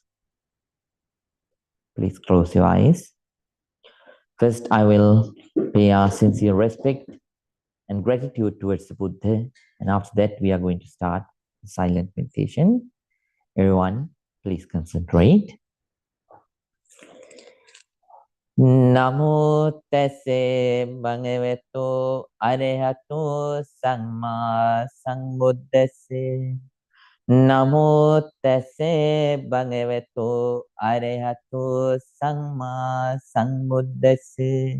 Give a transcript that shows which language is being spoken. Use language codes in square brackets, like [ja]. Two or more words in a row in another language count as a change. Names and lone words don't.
[en] Please close your eyes. First, I will pay our sincere respect and gratitude towards the Buddha. And after that, we are going to start silent meditation. Everyone, please concentrate. [pi] Namo tesse bhagavato arahato samma sambuddhassa. Namo tesse bhagavato arahato samma sambuddhassa.